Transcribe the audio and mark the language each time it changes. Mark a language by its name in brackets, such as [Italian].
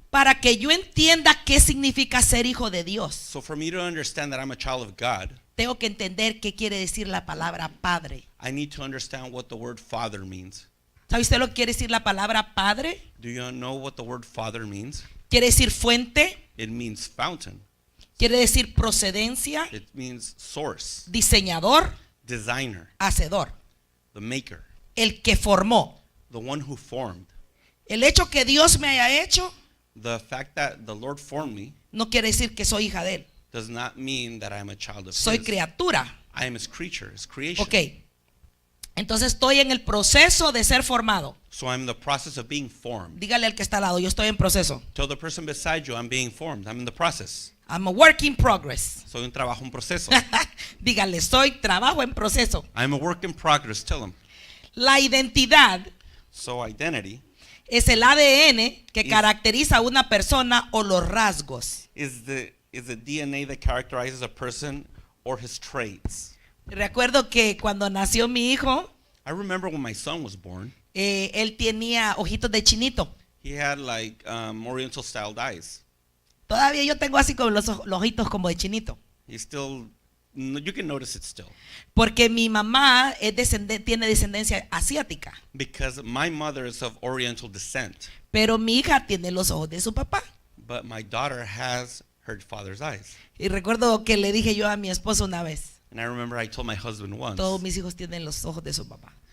[Spanish] Para que yo entienda qué significa ser hijo de Dios, [English] So for me to understand that I'm a child of God, [Spanish] tengo que entender qué quiere decir la palabra padre. [English] I need to understand what the word father means. [Spanish] ¿Sabe usted lo que quiere decir la palabra padre? [English] Do you know what the word father means? [Spanish] Quiere decir fuente, [English] It means fountain. [Spanish] quiere decir procedencia, [English] It means source, [Spanish] diseñador, [English] designer, [Spanish] hacedor, [English] the maker, [Spanish] el que formó. [English] the one who formed. [Spanish] El hecho que Dios me haya hecho [English] The fact that the Lord formed me [Spanish] no quiere decir que soy hija de él. [English] does not mean that I am a child of [Spanish] Soy [English] his. [Spanish] criatura. [English] I am his creature, his creation. Ok. [Spanish] Entonces estoy en el proceso de ser formado. [English] So I'm in the process of being formed. [Spanish] Dígale al que está al lado, yo estoy en proceso. [English] Tell the person beside you, I'm being formed. I'm in the process. I'm a work in progress. [Spanish] Soy un trabajo en proceso. Dígale, soy trabajo en proceso. [English] I'm a work in progress. Tell them. [Spanish] La identidad [English] So identity [Spanish] es el ADN que [English] Is- [Spanish] caracteriza a una persona o los rasgos. [English] is the DNA that characterizes a person or his traits. [Spanish] Recuerdo que cuando nació mi hijo, [English] I remember when my son was born, [Spanish] él tenía ojitos de chinito. [English] he had like Oriental styled eyes. [Spanish] Todavía yo tengo así como los ojitos como de chinito. [English] He still, you can notice it still. [Spanish] Porque mi mamá tiene descendencia asiática. [English] Because my mother is of Oriental descent, [Spanish] Pero mi hija tiene los ojos de su papá. [English] but my daughter has her father's eyes. [Spanish] Y recuerdo que le dije yo a mi esposo una vez, [English] And I remember I told my husband once, [Spanish] todos mis hijos tienen los ojos de su papá.